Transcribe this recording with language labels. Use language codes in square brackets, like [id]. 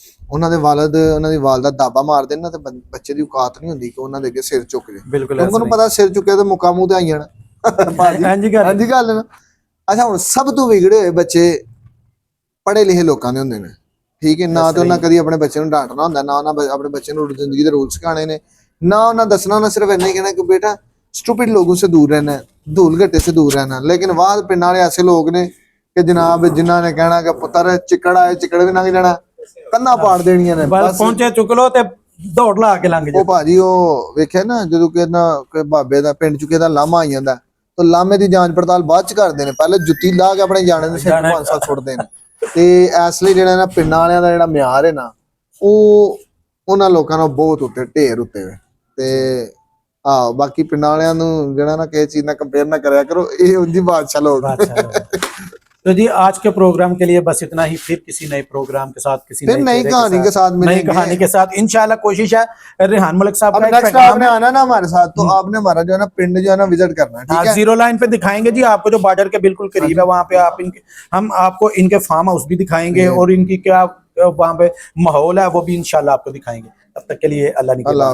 [pa] ਉਹਨਾਂ ਦੇ ਵਾਲਿਦ ਉਹਨਾਂ ਦੀ ਵਾਲਦਾ ਦਾਬਾ ਮਾਰਦੇ ਨੇ ਨਾ ਤੇ ਬੱਚੇ ਦੀ ਔਕਾਤ ਨਹੀਂ ਹੁੰਦੀ ਕਿ ਉਹਨਾਂ ਦੇ ਅੱਗੇ ਸਿਰ ਝੁਕ ਜੇ। ਬਿਲਕੁਲ ਕਿਉਂਕਿ ਉਹਨੂੰ ਪਤਾ ਸਿਰ ਝੁਕਿਆ ਤੇ ਮੁੱਕਾ ਮੂੰਹ ਤੇ ਆਈ ਜਾਣਾ। ਹਾਂਜੀ ਗੱਲ। ਹਾਂਜੀ ਗੱਲ ਨਾ। ਅੱਛਾ ਹੁਣ ਸਭ ਤੋਂ ਵਿਗੜੇ ਹੋਏ ਬੱਚੇ ਪੜ੍ਹੇ ਲਿਖੇ ਲੋਕਾਂ ਦੇ ਹੁੰਦੇ ਨੇ, ਠੀਕ ਹੈ। ਨਾ ਤੇ ਉਹਨਾਂ ਕਦੀ ਆਪਣੇ ਬੱਚੇ ਨੂੰ ਡਾਂਟਣਾ ਹੁੰਦਾ, ਨਾ ਉਹਨਾਂ ਆਪਣੇ ਬੱਚੇ ਨੂੰ ਜ਼ਿੰਦਗੀ ਦੇ ਰੂਲ ਸਿਖਾਣੇ ਨੇ, ਨਾ ਉਹਨਾਂ ਦੱਸਣਾ। ਉਹਨਾਂ ਸਿਰਫ ਇੰਨਾ ਹੀ ਕਹਿਣਾ [hi] कि बेटा स्टूपिड लोगों से दूर रहना है, धूल घट्टे से दूर रहना। [pa] लेकिन बाहर पिंड वाले ऐसे लोग ने कि जनाब जिन्हों ने कहना कि पुत्र चिकड़ आए चिकड़ भी लंघ जाना, ਕੰਨਾਂ ਪਾੜ ਦੇਣੀਆਂ ਨੇ। ਬਸ ਪਹੁੰਚੇ ਚੁੱਕ ਲੋ ਤੇ ਦੌੜ ਲਾ ਕੇ ਲੰਘ ਜਾ। ਉਹ ਭਾਜੀ ਉਹ ਵੇਖਿਆ ਨਾ ਜਦੋਂ ਕਿ ਬਾਬੇ ਦਾ ਪਿੰਡ ਚੁੱਕੇ ਦਾ ਲਾਮਾ ਆਈ ਜਾਂਦਾ ਤਾਂ ਲਾਮੇ ਦੀ ਜਾਂਚ ਪੜਤਾਲ ਬਾਅਦ ਚ ਕਰਦੇ ਨੇ, ਪਹਿਲੇ ਜੁੱਤੀ ਲਾ ਕੇ ਆਪਣੇ ਜਾਣੇ ਦੇ ਸਿਰ 5 ਸਾਲ ਸੁੱਟਦੇ ਨੇ। ਤੇ ਇਸ ਲਈ ਜਿਹੜਾ ਨਾ ਪਿੰਡਾਂ ਵਾਲਿਆਂ ਦਾ ਜਿਹੜਾ ਮਿਆਰ ਹੈ ਨਾ ਉਹ ਉਹਨਾਂ ਲੋਕਾਂ ਨਾਲ ਬਹੁਤ ਉੱਤੇ ਢੇਰ ਉੱਤੇ ਵੇ। ਤੇ ਬਾਕੀ ਪਿੰਡਾਂ ਵਾਲਿਆਂ ਨੂੰ ਜਿਹੜਾ ਨਾ ਕਿਸੇ ਚੀਜ਼ ਨਾਲ ਕੰਪੇਅਰ ਨਾ ਕਰਿਆ ਕਰੋ, ਇਹ ਉਂਝ ਹੀ ਬਾਦਸ਼ਾਹ ਲੋਕ। [hi] तो जी आज के प्रोग्राम के लिए बस इतना ही। फिर किसी नए प्रोग्राम के साथ, किसी नई कहानी के साथ नई कहानी के साथ इंशाल्लाह कोशिश है। रेहान मलिक साहब का नेक्स्ट आपने आना ना हमारे साथ तो आपने हमारा जो है ना पिंड जो है ना विजिट करना है, ठीक है। जीरो लाइन पे दिखाएंगे जी आपको, जो बॉर्डर के बिल्कुल करीब है वहाँ पे आप इनके हम आपको इनके फार्म हाउस भी दिखाएंगे और इनकी क्या वहाँ पे माहौल है वो भी इंशाल्लाह आपको दिखाएंगे। तब तक के लिए अल्लाह